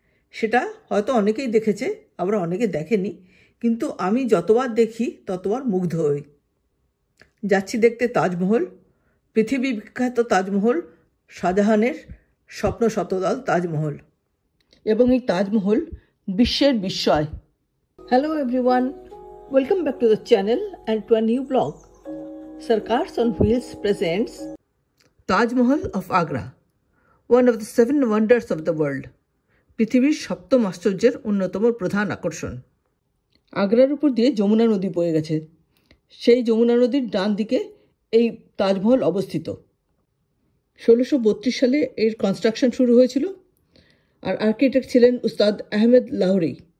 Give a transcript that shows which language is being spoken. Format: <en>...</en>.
<bn>সেটা হয়তো অনেকেই দেখেছে, আবার অনেকে দেখেনি, কিন্তু আমি যতবার দেখি ততবার মুগ্ধ হই। যাচ্ছি দেখতে তাজমহল, পৃথিবী বিখ্যাত তাজমহল, শাহজাহানের স্বপ্ন শতদল তাজমহল। এবং এই তাজমহল বিশ্বের বিস্ময়।</bn> <en>Hello everyone, welcome back to the channel and to a new vlog. Sarkars on Wheels presents Taj Mahal of Agra, one of the 7 wonders of the world.</en> <bn>পৃথিবীর সপ্তম আশ্চর্যের অন্যতম প্রধান আকর্ষণ। আগ্রার উপর দিয়ে যমুনা নদী বয়ে গেছে। সেই যমুনা নদীর ডান দিকে এই তাজমহল অবস্থিত। 1632 সালে এর কনস্ট্রাকশন শুরু হয়েছিল, আর আর্কিটেক্ট ছিলেন উস্তাদ আহমেদ লাহোরি।</bn>